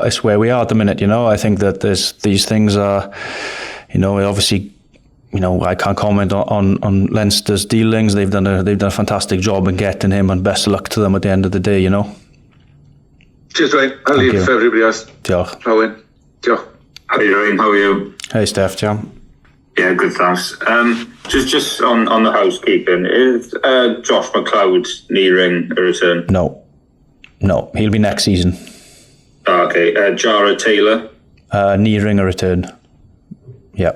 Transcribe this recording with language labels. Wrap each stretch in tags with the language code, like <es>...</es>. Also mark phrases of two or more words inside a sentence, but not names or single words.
<en>It's where we are at the minute. I think that these things are, obviously. I can't comment on Leinster's dealings. They've done a fantastic job in getting him, and best of luck to them at the end of the day. Cheers, Dwayne. I'll leave for everybody else.</en> <cy>Diolch. Owen. Diolch.</cy> <en>How are you doing? How are you? Hey, Steph, Jam. Yeah, good, thanks. Just on the housekeeping, is Josh McLeod nearing a return? No, he'll be next season. Okay. Jara Taylor? Nearing a return. Yeah.</en>